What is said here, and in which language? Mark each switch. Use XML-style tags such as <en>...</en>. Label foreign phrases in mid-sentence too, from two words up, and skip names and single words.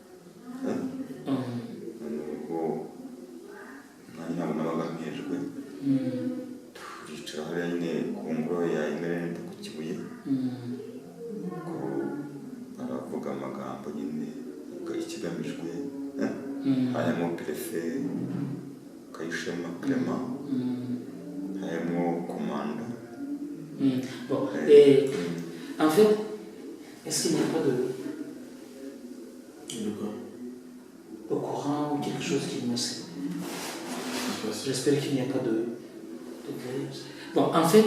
<rw>Nubwo ntabwo nabaga mpejwe, turicara hariya nyine ku ngoro ya Emerende ku Kibuye, ko baravuga amagambo nyine ikigamijwe, harimo préfet Kayishema Clément, harimo commandant.</rw> <fr>Bon, en fait, est-ce qu'il n'y a pas de courant ou quelque chose qui me sait? J'espère qu'il n'y a pas de grève. Bon, en fait...</fr>